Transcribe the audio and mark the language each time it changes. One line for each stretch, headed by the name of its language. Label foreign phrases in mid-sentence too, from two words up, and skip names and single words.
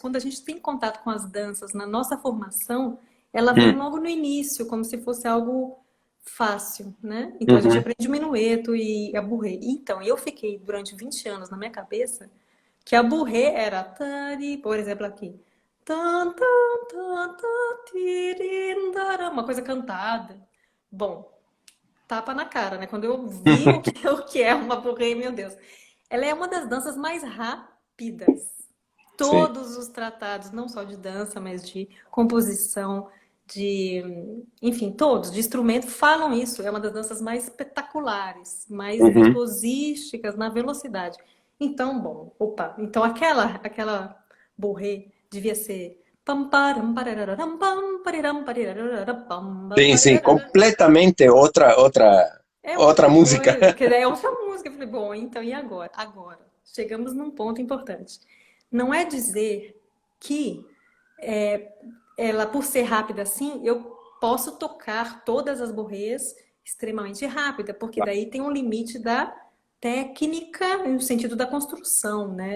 Portuguese: Quando a gente tem contato com as danças na nossa formação, ela vem hum, logo no início, como se fosse algo fácil, né? Então a gente Uhum. aprende o minueto e a burrê. Então eu fiquei durante 20 anos na minha cabeça que a burrê era tari, por exemplo aqui. Tan, tan, tan, tan, tirindara, uma coisa cantada. Bom, tapa na cara, né? Quando eu vi o que é uma burrê, meu Deus. Ela é uma das danças mais rápidas. Sim. Todos os tratados, não só de dança, mas de composição, de, enfim, todos, de instrumento, falam isso. É uma das danças mais espetaculares, mais Uhum. virtuosísticas na velocidade. Então, bom, opa, então aquela borré devia ser pam param parararam, pam pariram pariraram, pam pam Sim, sim, parirarara. completamente É outra outra música. coisa, que é outra música. Eu falei, bom, então e agora? Agora, chegamos num ponto importante. Não é dizer que ela, por ser rápida assim, eu posso tocar todas as borrées extremamente rápida, porque daí tem um limite da técnica no sentido da construção, né?